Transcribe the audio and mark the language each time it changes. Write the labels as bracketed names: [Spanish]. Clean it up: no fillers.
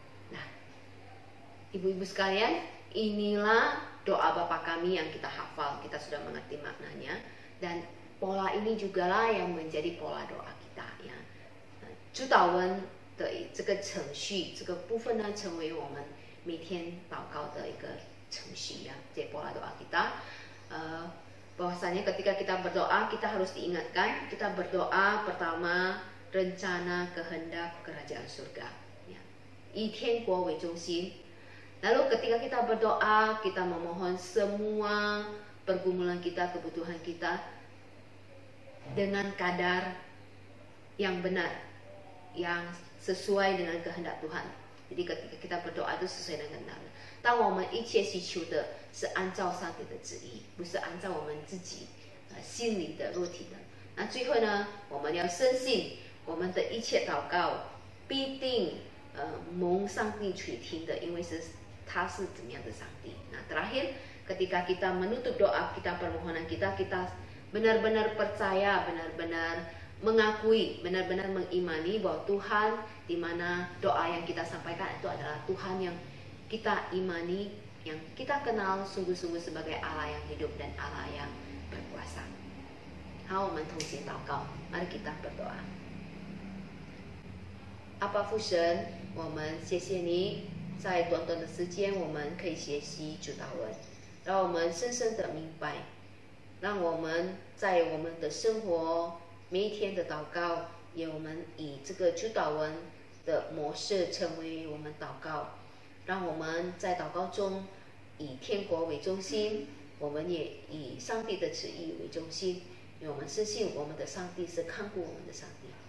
[Indonesian] Nah, ibu-ibu sekalian, inilah doa Bapa kami yang kita hafal, kita sudah mengerti maknanya, dan pola ini jugalah yang menjadi pola doa kita呀。 [Chinese] 主祷文的这个程序，这个部分呢，成为我们每天祷告的一个程序ya, [Indonesian] jadi pola doa kita. Bahwasanya ketika kita berdoa, kita harus diingatkan, kita berdoa pertama rencana kehendak kerajaan surga, ya. [Chinese] 以天国为中心。 [Indonesian] Lalu ketika kita berdoa, kita memohon semua pergumulan kita, kebutuhan kita dengan kadar yang benar, yang sesuai dengan kehendak Tuhan. Jadi ketika kita berdoa itu sesuai dengan kehendak Tuhan. [Chinese] 当我们一切祈求的是按照上帝的旨意，不是按照我们自己心里的肉体的。那最后呢，我们要深信我们的一切祷告必定蒙上帝垂听的，因为他是怎么样的上帝。 [Indonesian] Nah, terakhir ketika kita menutup doa kita, permohonan kita, kita benar-benar percaya, benar-benar mengakui, benar-benar mengimani bahwa Tuhan di mana doa yang kita sampaikan itu adalah Tuhan yang kita imani, yang kita kenal sungguh-sungguh sebagai Allah yang hidup dan Allah yang berkuasa. [Chinese] 好，我们同心祷告， [Indonesian] mari kita berdoa。 [Chinese] 阿爸父神，我们谢谢你，在短短的时间，我们可以学习主祷文，让我们深深的明白，让我们在我们的生活每一天的祷告，也我们以这个主祷文的模式成为我们祷告，让我们在祷告中以天国为中心，我们也以上帝的旨意为中心，因为我们深信我们的上帝是看顾我们的上帝。